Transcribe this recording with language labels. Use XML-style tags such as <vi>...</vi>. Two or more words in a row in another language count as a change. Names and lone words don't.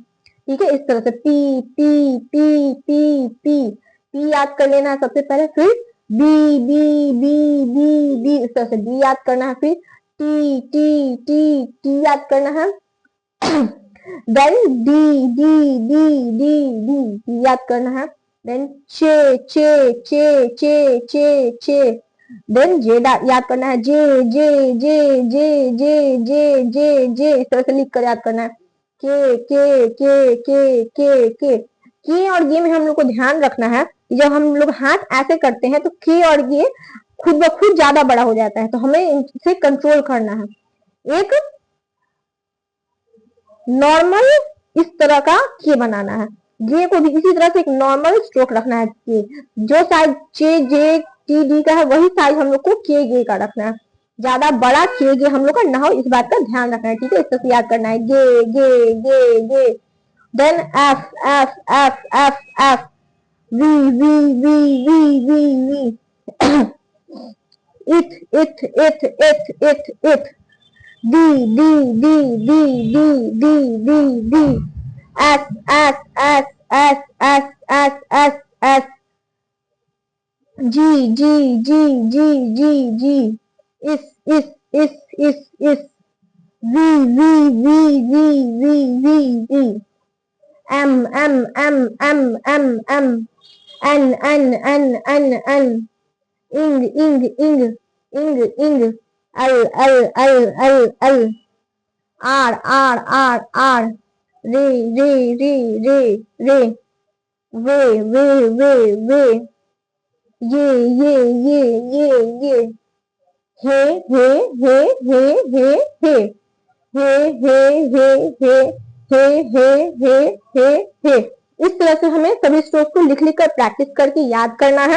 <hi>ठीक है, इस तरह से</hi> <en>P P P P P P</en> <hi>याद कर लेना है सबसे पहले। फिर</hi> <en>B B B B B,</en> <hi>इस तरह से बी याद करना है। फिर</hi> <en>T T T T</en> <hi>याद करना है।</hi> <en>then D D D D D</en> <hi>याद करना है।</hi> <en>then che che che che che che, then J</en> <hi>याद करना है,</hi> <en>J J J J J J J J</en> <hi>इस तरह से लिख कर याद करना है। के और ये में हम लोग को ध्यान रखना है, जब हम लोग हाथ ऐसे करते हैं तो के और ये खुद ब खुद ज्यादा बड़ा हो जाता है, तो हमें इसे कंट्रोल करना है। एक नॉर्मल इस तरह का के बनाना है, जे को भी इसी तरह से एक नॉर्मल स्ट्रोक रखना है। के जो साइज</hi> <en>J J T D</en> <hi>का है वही साइज हम लोग को</hi> <en>K G</en> <hi>का रखना है, ज्यादा बड़ा</hi> <en>K G</en> <hi>हम लोग का ना हो, इस बात का ध्यान रखना है। ठीक है, इस तरह से याद करना है,</hi> <en>G G G G. then F F F F F, V V V V V V, it it it it it it, d d d d d d d d, s s s s s s s s, g g g g g g, is is, v v v v v v v, m m m m m m, n n n n n, ing ing ing ing ing, l l l l l, r r r r, re re re re re, ve ve ve ve, ye ye ye ye ye, he he he he he he, he he he he he he he he he।</en> <hi>इस तरह से हमें सभी स्ट्रोक को लिख लिख कर प्रैक्टिस करके याद करना है।</hi>